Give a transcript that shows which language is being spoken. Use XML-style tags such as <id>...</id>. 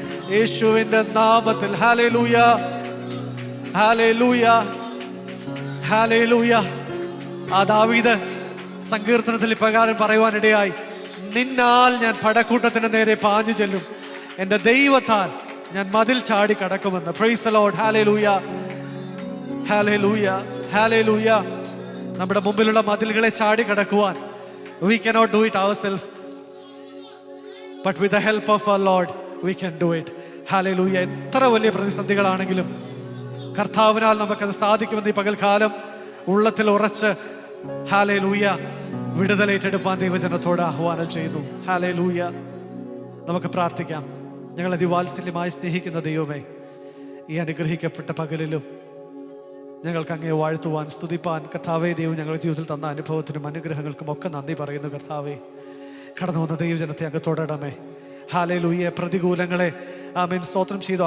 <ml>യേശുവിന്റെ നാമത്തിൽ hallelujah, hallelujah, hallelujah. ആ ദാവീദ് സങ്കീർത്തനത്തിൽ ഇപ്രകാരം പറയുവാനിടയായി, നിന്നാൽ ഞാൻ പടക്കൂട്ടത്തിന് നേരെ പാഞ്ഞു ചെല്ലും, എൻ്റെ ദൈവത്താൽ ഞാൻ മതിൽ ചാടി കടക്കുമെന്ന്.</ml> <en>Praise the Lord.</en> <ml>Hallelujah, hallelujah, hallelujah. നമ്മുടെ മുമ്പിലുള്ള മതിലുകളെ ചാടി കടക്കുവാൻ</ml> <en>we cannot do it ourselves, but with the help of our Lord we can do it.</en> <ml>Hallelujah. എത്ര വലിയ പ്രതിസന്ധികളാണെങ്കിലും കർത്താവിനാൽ നമുക്കത് സാധിക്കുമെന്ന് ഈ പകൽക്കാലം ഉള്ളത്തിൽ ഉറച്ച് ഹല്ലേലൂയ വിടുതലേറ്റെടുപ്പാൻ ദൈവജനത്തോട് ആഹ്വാനം ചെയ്യുന്നു. ഹല്ലേലൂയ. നമുക്ക് പ്രാർത്ഥിക്കാം. ഞങ്ങൾ അതിവാത്സല്യമായി സ്നേഹിക്കുന്ന ദൈവമേ, ഈ അനുഗ്രഹിക്കപ്പെട്ട പകലിലും ഞങ്ങൾക്ക് അങ്ങേ വാഴ്ത്തുവാൻ സ്തുതിപ്പാൻ കർത്താവേ ദൈവം ഞങ്ങളുടെ ജീവിതത്തിൽ തന്ന അനുഭവത്തിനും അനുഗ്രഹങ്ങൾക്കും ഒക്കെ നന്ദി പറയുന്നു കർത്താവേ. കടന്നു വന്ന ദൈവജനത്തെ അങ്ങ് തൊടണമേ. ഹല്ലേലൂയ. പ്രതികൂലങ്ങളെ ആമേൻ സ്തോത്രം ചെയ്തു.</ml>